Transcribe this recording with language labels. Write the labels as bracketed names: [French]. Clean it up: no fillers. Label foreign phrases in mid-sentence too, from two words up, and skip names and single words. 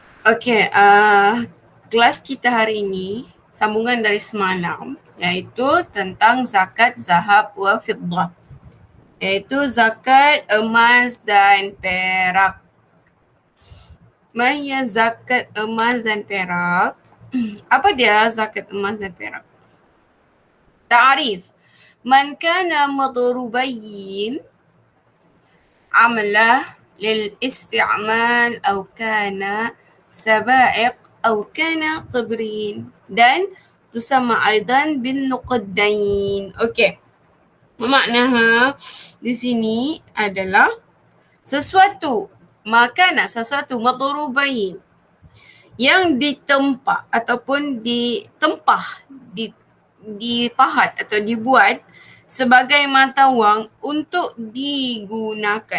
[Malay] Okey, kelas kita hari ini sambungan dari semalam iaitu tentang zakat [Arabic] ذهب وفضة, [Malay] iaitu zakat emas dan perak. Mahia zakat emas dan perak? Apa dia zakat emas dan perak? [Arabic] تعريف من كان مضروبين عمله للاستعمال أو كان سبائق أو كان طبرين dan تسمى أيضا بالنقدين. [Malay] Okey. Maknanya di sini adalah sesuatu makanan, sesuatu madrubain yang ditempa ataupun ditempah, dipahat atau dibuat sebagai mata wang untuk digunakan.